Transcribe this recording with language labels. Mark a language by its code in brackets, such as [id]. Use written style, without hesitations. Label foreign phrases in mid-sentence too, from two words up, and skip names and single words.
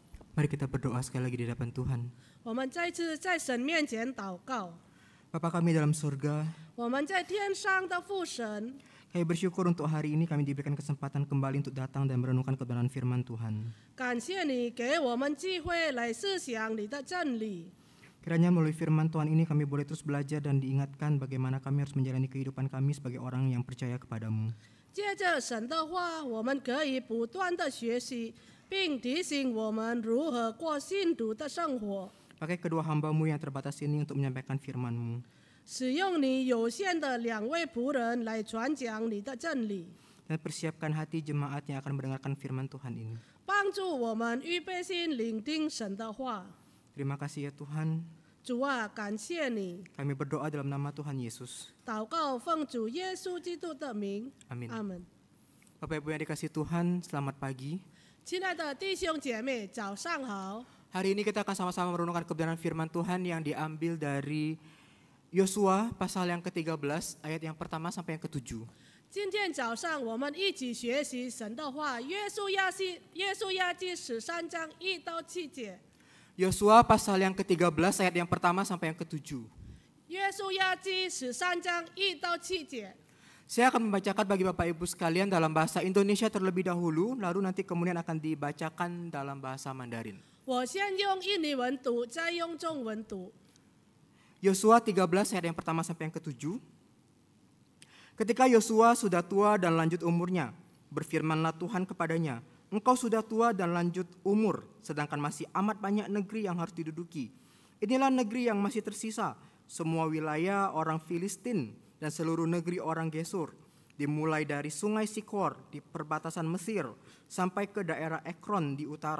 [id] Mari kita berdoa sekali lagi di hadapan Tuhan. [zh] 我们再次在神面前祷告。 [id] Bapa kami dalam surga, [zh] 我们在天上的父神， [id] kami bersyukur untuk hari ini kami diberikan kesempatan kembali untuk datang dan merenungkan kebenaran firman Tuhan. [zh] 感谢你给我们机会来思想你的真理。 [id] Kiranya melalui firman Tuhan ini kami boleh terus belajar dan diingatkan bagaimana kami harus menjalani kehidupan kami sebagai orang yang percaya kepadamu. [zh] 借着神的话，我们可以不断的学习，并提醒我们如何过信徒的生活。 [id] Pakai kedua hambamu yang terbatas ini untuk menyampaikan firman-Mu. [zh] 使用你有限的2位仆人来传讲你的真理， [id] Dan persiapkan hati jemaat yang akan mendengarkan firman Tuhan ini. [zh] 帮助我们预备心聆听神的话。 [id] Terima kasih ya Tuhan. [zh] 主啊，感谢你！ [id] Kami berdoa dalam nama Tuhan Yesus. [zh] 祷告奉主耶稣基督的名， [id] Amin. [zh] 阿门。 [id] Bapak Ibu yang dikasihi Tuhan, selamat pagi. [zh] 亲爱的弟兄姐妹，早上好。 [id] Hari ini kita akan sama-sama merenungkan kebenaran firman Tuhan yang diambil dari Yosua pasal yang ke-13 ayat yang pertama sampai yang ke-7. [zh] 今天早上我们一起学习神的话，约书亚记13章1到7节。 [id] Yosua pasal yang ke-13 ayat yang pertama sampai yang ke-7. [zh] 约书亚记13章1到7节。 [id] Saya akan membacakan bagi Bapak Ibu sekalian dalam bahasa Indonesia terlebih dahulu, lalu nanti kemudian akan dibacakan dalam bahasa Mandarin. [zh] 我先用印尼文读，再用中文读。 [id] Yosua 13 ayat yang pertama sampai yang ke-7. Ketika Yosua sudah tua dan lanjut umurnya, berfirmanlah Tuhan kepadanya, "Engkau sudah tua dan lanjut umur, sedangkan masih amat banyak negeri yang harus diduduki. Inilah negeri yang masih tersisa, semua wilayah orang Filistin dan seluruh negeri orang Gesur, dimulai dari sungai Sikor di perbatasan Mesir sampai ke daerah Ekron di utara.